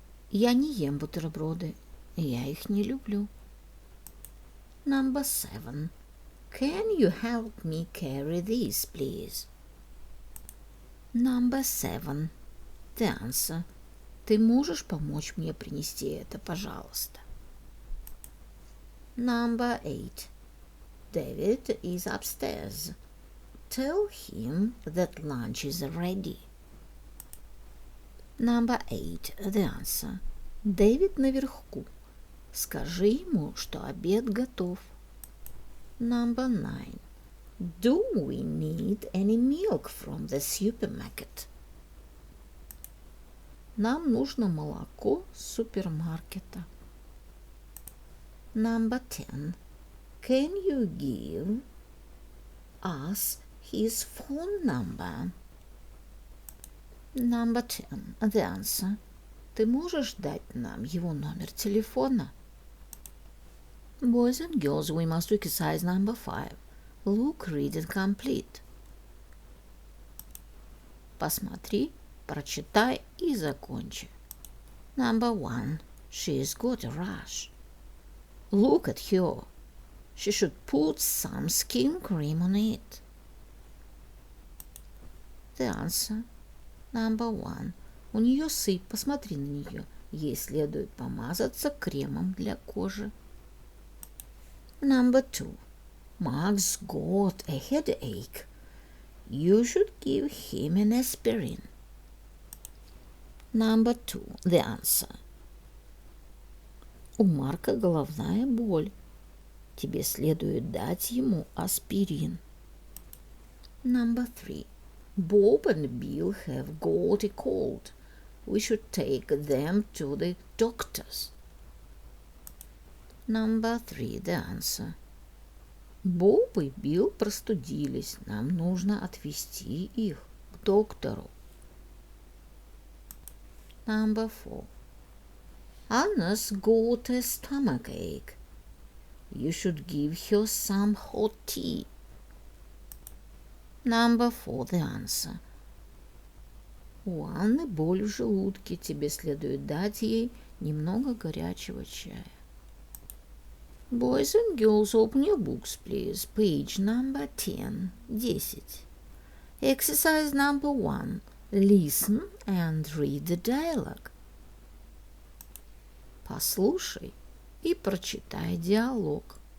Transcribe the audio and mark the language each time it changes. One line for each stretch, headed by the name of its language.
Russian: Я не ем бутерброды. Я их не люблю.
English: Number 7. Can you help me carry this, please? Number 7. The answer.
Russian: Ты можешь помочь мне принести это, пожалуйста?
English: Number 8. David is upstairs. Tell him that lunch is ready. Number 8. The answer.
Russian: Дэвид наверху. Скажи ему, что обед готов.
English: Number 9. Do we need any milk from the supermarket?
Russian: Нам нужно молоко с супермаркета.
English: Number 10. Can you give us his phone number? Number 10. The answer.
Russian: Ты можешь дать нам его номер телефона?
English: Boys and girls, we must do exercise number 5. Look, read and complete.
Russian: Посмотри, прочитай и закончи.
English: Number 1. She's got a rash. Look at her. She should put some skin cream on it. The answer. Number 1.
Russian: У нее сыпь, посмотри на нее. Ей следует помазаться кремом для кожи.
English: Number 2. Max got a headache. You should give him an aspirin. Number 2. The answer.
Russian: У Марка головная боль. Тебе следует дать ему аспирин.
English: Number 3. Bob and Bill have got a cold. We should take them to the doctors. Number 3. The answer.
Russian: Боб и Билл простудились. Нам нужно отвезти их к доктору.
English: Number 4. Anna's got a stomachache. You should give her some hot tea. Number 4. The answer.
Russian: У Анны боль в желудке. Тебе следует дать ей немного горячего чая.
English: Boys and girls, open your books, please. Page number 10. 10. Exercise number 1. Listen and read the dialogue.
Russian: Послушай и прочитай диалог.